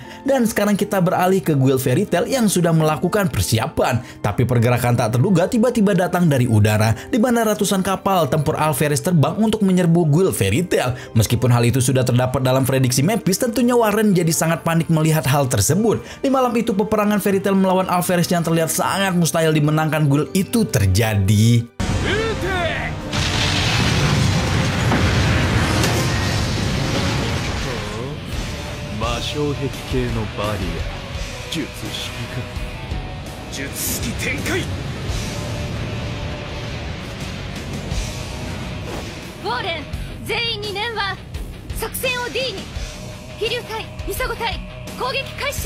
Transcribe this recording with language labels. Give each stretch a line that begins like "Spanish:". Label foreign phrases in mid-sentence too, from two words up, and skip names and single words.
Indonesian: Dan sekarang kita beralih ke Guild Fairy Tail yang sudah melakukan persiapan, tapi pergerakan tak terduga tiba-tiba datang dari udara, di mana ratusan kapal tempur Alferez terbang untuk menyerbu Guild Fairy Tail. Meskipun hal itu sudah terdapat dalam prediksi Mavis, tentunya Warren jadi sangat panik melihat hal tersebut. Di malam itu peperangan Fairy Tail melawan Alferez yang terlihat sangat mustahil dimenangkan Guild itu terjadi.
Japanese: 魔性壁系のバリア術式か術式展開ウォーレン全員に念は作戦を D に飛竜隊ミサゴ隊攻撃開始